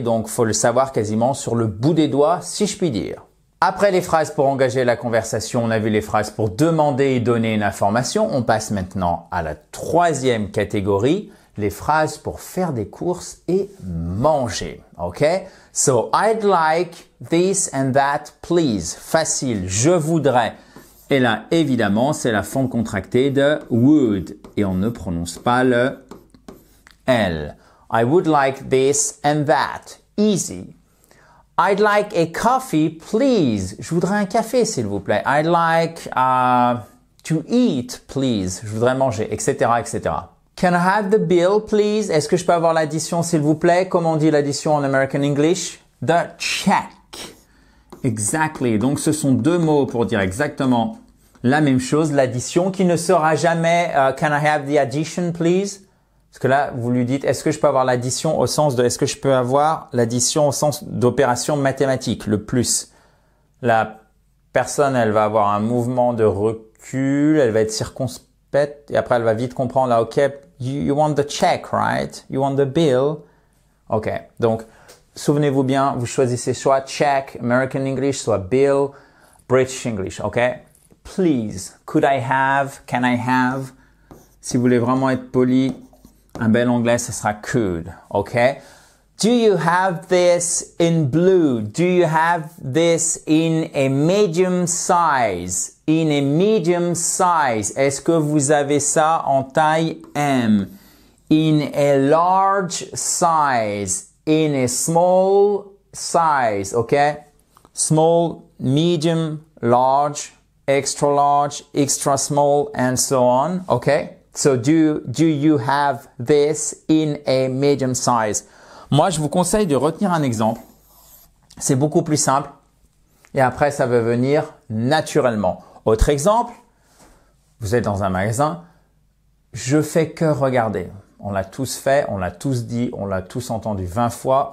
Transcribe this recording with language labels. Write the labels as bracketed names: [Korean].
[French] Donc, faut le savoir quasiment sur le bout des doigts, si je puis dire. Après les phrases pour engager la conversation, on a vu les phrases pour demander et donner une information. On passe maintenant à la troisième catégorie, les phrases pour faire des courses et manger. OK? [English] So, I'd like this and that, please. [French] Facile, je voudrais. Et là, évidemment, c'est la forme contractée de would. Et on ne prononce pas le L. [English] I would like this and that. Easy. I'd like a coffee, please. [French] Je voudrais un café, s'il vous plaît. [English] I'd like to eat, please. [French] Je voudrais manger, etc., etc. [English] Can I have the bill, please? [French] Est-ce que je peux avoir l'addition, s'il vous plaît? Comment on dit l'addition en American English? [English] The check. Exactly. [French] Donc, ce sont deux mots pour dire exactement la même chose. L'addition qui ne sera jamais [English] can I have the addition, please? [French] Parce que là, vous lui dites, est-ce que je peux avoir l'addition au sens de, est-ce que je peux avoir l'addition au sens d'opération mathématique, le plus. La personne, elle va avoir un mouvement de recul, elle va être circonspecte et après, elle va vite comprendre, là, OK, [English] you want the check, right? You want the bill? [French] OK. Donc, souvenez-vous bien, vous choisissez soit check, American English, soit bill, British English, OK? [English] Please, could I have, can I have? [French] Si vous voulez vraiment être poli, un bel anglais, ce sera could, okay? [English] Do you have this in blue? Do you have this in a medium size? In a medium size. [French] Est-ce que vous avez ça en taille M? [English] In a large size. In a small size, okay? Small, medium, large, extra small, and so on, okay? So do you have this in a medium size? [French] Moi, je vous conseille de retenir un exemple. C'est beaucoup plus simple. Et après, ça va venir naturellement. Autre exemple, vous êtes dans un magasin. Je fais que regarder. On l'a tous fait, on l'a tous dit, on l'a tous entendu 20 fois.